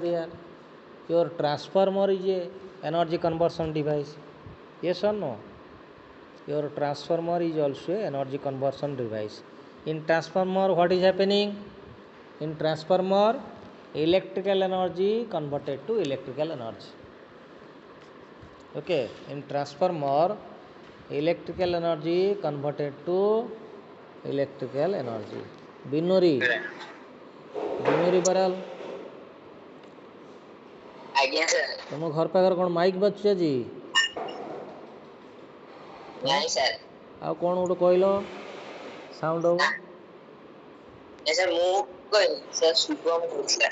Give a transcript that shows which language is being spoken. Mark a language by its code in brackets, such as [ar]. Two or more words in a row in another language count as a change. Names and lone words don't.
[en] there your transformer is a energy conversion device yes or no your transformer is also a energy conversion device in transformer what is happening in transformer electrical energy converted to electrical energy okay in transformer electrical energy converted to electrical energy binuri ବରାଲ [or] ଆଜ୍ଞା ସାର୍। ତମ ଘର ପାଖରେ କ'ଣ ମାଇକ୍ ବାଜୁଛି ଆଜି ନାଇଁ ସାର୍। ଆଉ କ'ଣ ଗୋଟେ କହିଲ ସାଉଣ୍ଡ ହବ ସାର୍ ମୁଁ କହିଲି ସାର୍ ଶୁଭମ କହୁଥିଲା